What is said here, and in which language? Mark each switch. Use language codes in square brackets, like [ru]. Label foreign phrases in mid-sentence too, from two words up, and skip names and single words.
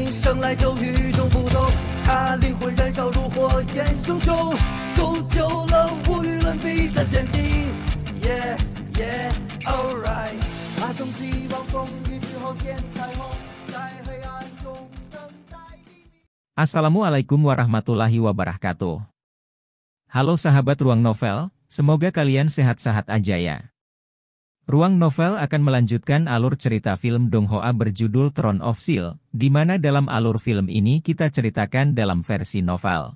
[zh] 生来就与众不同，他灵魂燃烧如火焰熊熊，铸就了无与伦比的坚定。 [en] Yeah yeah alright， [zh] 他从希望风雨之后见彩虹，在黑暗中等待黎明。 [ar] السلام عليكم ورحمة الله وبركاته. [id] Halo sahabat Ruang Novel, semoga kalian sehat-sehat aja ya. Ruang Novel akan melanjutkan alur cerita film Dong Hoa berjudul Throne of Steel, di mana dalam alur film ini kita ceritakan dalam versi novel.